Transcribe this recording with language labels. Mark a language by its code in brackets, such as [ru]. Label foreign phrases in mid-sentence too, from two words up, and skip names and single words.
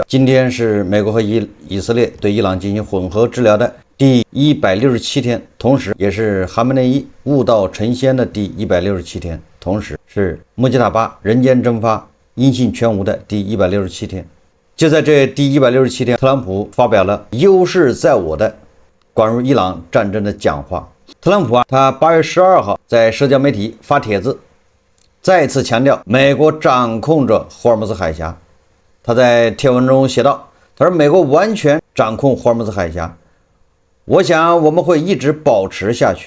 [zh] 今天是美國和以色列對伊朗進行混合治療的第167天，同時也是哈梅內伊悟道成仙的第167天，同時是穆吉塔巴人間蒸發、音信全無的第167天。就在這第167天，特朗普發表了優勢在我的關於伊朗戰爭的講話。特朗普他8月12號在社交媒體發帖子，再次強調美國掌控着霍爾木茲海峽。他在帖文中寫道，他說美國完全掌控霍爾木茲海峽，我想我們會一直保持下去。